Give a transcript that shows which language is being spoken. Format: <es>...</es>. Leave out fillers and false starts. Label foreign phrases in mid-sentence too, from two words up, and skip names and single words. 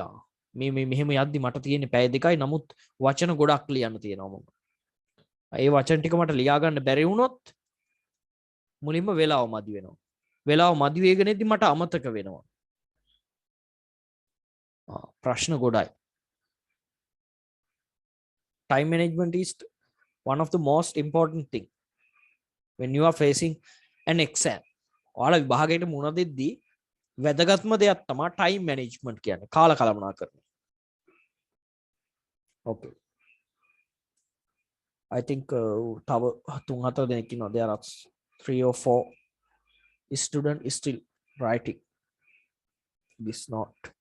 <si>මේ මෙහෙම යද්දි මට තියෙන්නේ පැය දෙකයි. නමුත් වචන ගොඩක් ලියන්න තියෙනවා මම. ඒ වචන ටික මට ලියා ගන්න බැරි වුණොත් මුලින්ම වෙලාව මදි වෙනවා. වෙලාව මදි වේගෙනදී මට අමතක වෙනවා. ප්‍රශ්න ගොඩයි.</si> <en>Time management is one of the most important thing when you are facing an exam.</en> <si>ඔයාලා විභාගයට මුහුණ දෙද්දී වැදගත්ම දෙයක් තමයි</si> <en>time management</en> <si>කියන්නේ. කාල කළමනාකරණය.</si> <en>Okay. I think</en> <si>තව 3-4 දෙනෙක් ඉන්නවා.</si> <en>There are 3 or 4 student is still writing this note.</en>